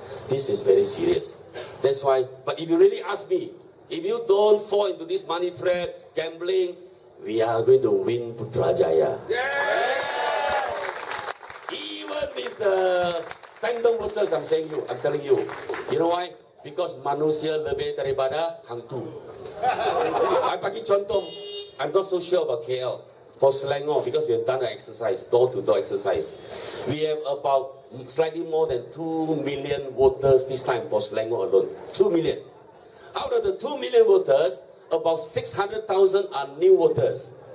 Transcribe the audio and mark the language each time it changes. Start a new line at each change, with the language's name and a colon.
English: This is very serious. That's why, but if you really ask me, if you don't fall into this money trap, gambling, we are going to win Putrajaya. Even with the random voters, I'm telling you. You know why?
Malay: Because manusia lebih daripada hantu.
English: I
Malay: bagi contoh,
English: I'm not so sure about KL. For Selangor, because we have done an exercise, door-to-door exercise. We have about slightly more than 2 million voters this time for Selangor alone. 2 million. Out of the 2 million voters, about 600,000 are new voters.